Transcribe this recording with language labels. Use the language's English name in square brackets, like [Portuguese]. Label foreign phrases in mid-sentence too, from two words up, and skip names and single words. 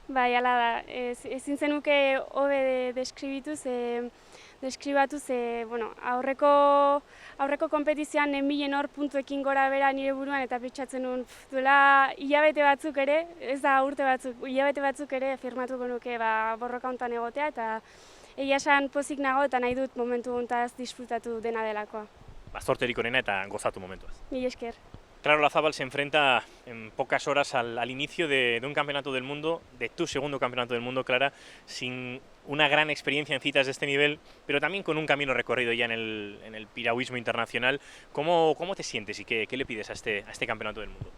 [Basque] Bai, hala da, ezin zenuke hobe deskribatu aurreko konpetizioan nenbilen hor puntuekin gora bera nire buruan eta pentsatzen nuen duela hilabete batzuk ere, ez da urte batzuk, hilabete batzuk ere firmatuko nuke borroka hontan egotea eta egia esan pozik nago eta nahi dut momentu hontaz disfrutatu dena delakoa. Zorterik onena eta gozatu momentuaz. Mila esker. [Spanish] Klara Olazabal se enfrenta en pocas horas al inicio de un campeonato del mundo, de tu segundo campeonato del mundo, Clara, sin una gran experiencia en citas de este nivel, pero también con un camino recorrido ya en el piragüismo internacional. ¿Cómo te sientes y qué le pides a este campeonato del mundo?